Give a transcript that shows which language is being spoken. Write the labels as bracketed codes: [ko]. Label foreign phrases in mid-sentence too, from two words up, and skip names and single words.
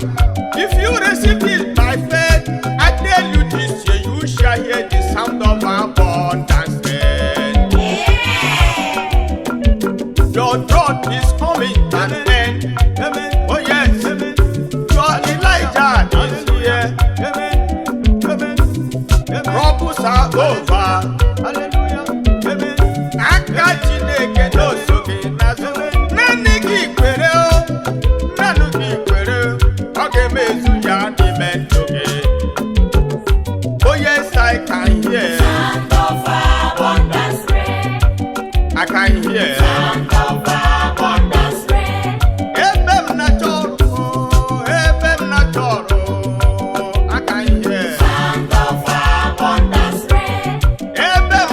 [en] If you receive this by faith, I tell you this year you shall hear the sound of abundance rain. Your drought is coming to an end. Oh yes, your Elijah is here. Troubles are over. [ig] Aka Chineke n'oso gị n'azụ. Naanị gị kwere o, naanị gị kwere o, ọ ga-emezu ya n'ime ndụ gị. [en] Oh yes, I can hear. Sound of abundance rain. I can hear. Sound of abundance rain. [ig] Ebe m na-achọ ọrụ, ebe m na-achọ ọrụ, [en] I can hear. Sound of abundance rain. [ig] Ebe